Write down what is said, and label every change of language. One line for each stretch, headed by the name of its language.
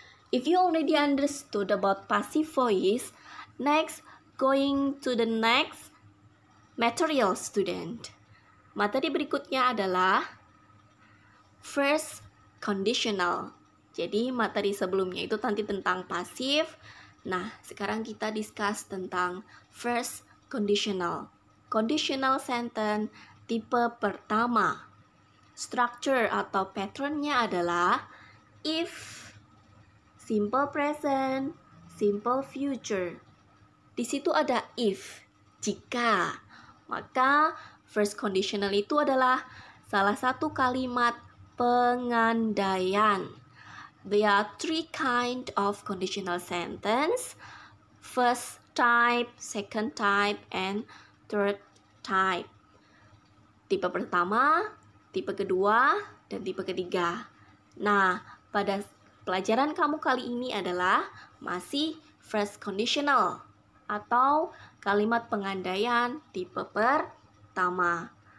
English: If you already understood about passive voice, next going to the next material student.
Indonesian: Materi berikutnya adalah first conditional. Jadi materi sebelumnya itu nanti tentang pasif, Nah, sekarang kita discuss tentang first conditional. Conditional sentence tipe pertama. Structure atau patternnya adalah if, simple present, simple future. Di situ ada if, jika. Maka first conditional itu adalah salah satu kalimat pengandaian.
English: There are three kind of conditional sentence. First type, second type, and third type.
Indonesian: Tipe pertama, tipe kedua, dan tipe ketiga. Nah, pada pelajaran kamu kali ini adalah masih first conditional atau kalimat pengandaian tipe pertama.